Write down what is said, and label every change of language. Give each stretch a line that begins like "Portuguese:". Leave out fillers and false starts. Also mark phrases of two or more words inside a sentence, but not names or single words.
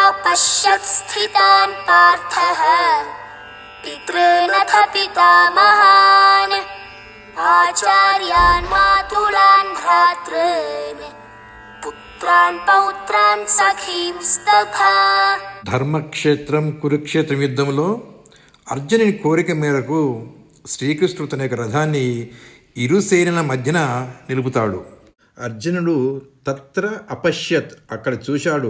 Sanskrit: अपश्यत् स्थितान् पार्थः पितॄनथ पितामहान् आचार्यान् मातुलान् भ्रातॄन् పుత్రాన్ పౌత్రాన్ సఖీంస్తథా.
Telugu: ధర్మక్షేత్రం కురుక్షేత్రం యుద్ధంలో అర్జునుని కోరిక మేరకు శ్రీకృష్ణుడు తన యొక్క రథాన్ని ఇరు సేనల మధ్యన నిలుపుతాడు. అర్జునుడు
Sanskrit: తత్ర అపశ్యత్
Telugu: అక్కడ చూశాడు.